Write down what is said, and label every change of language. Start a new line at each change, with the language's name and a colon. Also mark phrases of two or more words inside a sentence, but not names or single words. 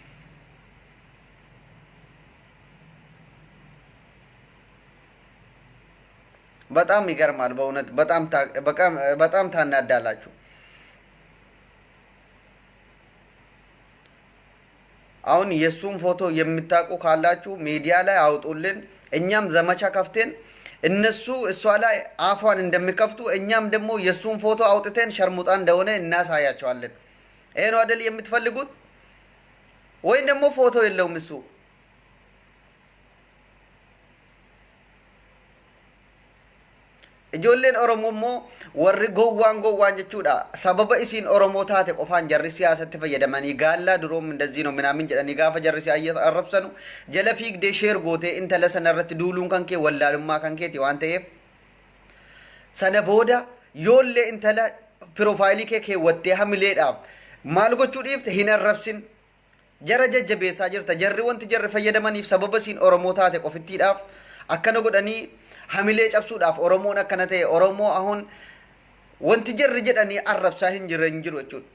Amharic: በጣም ይገርማል በእውነት በጣም ታናዳላችሁ አሁን የሱን ፎቶ የምታቁ ካላችሁ ሚዲያ ላይ አውጡልን እኛም ዘመቻ ከፍተን እነሱ እሷ ላይ አፏን እንደሚከፍቱ እኛም ደግሞ የሱን ፎቶ አውጥተን ሸርሙጣ እንደሆነ እናሳያቸዋለን ይሄ ነው አይደል የምትፈልጉት ወይ ደግሞ ፎቶ የለውም እሱ
Oromo: ijoolleen oromoo warri gowwaan jechuudha sababa isiin oromoo taate qofaan jarri siyaasatti fayyadamanii gaallaa duroom
Amharic: እንደዚህ ነው ምናምን
Oromo: jedhanii gaafa jarri siyaasatti arrabsanu jala fiigdee sheer gootee intala sanarratti duuluun kan kee wallaalummaa kan keeti waan ta'eef sana booda yoollee intala profaayilii kee keewwattee hamileedhaaf maal gochuu dhiifte hin arrabsin jara jajjabeessaa jirta jarri wanti jarri fayyadamaniif sababa isiin oromoo taate qofittiidhaaf akkana godhanii hamilee cabsuudhaaf oromoon akkana ta'e oromoo ahun wanti jarri jedhanii arrabsaa hin jiru jechuudha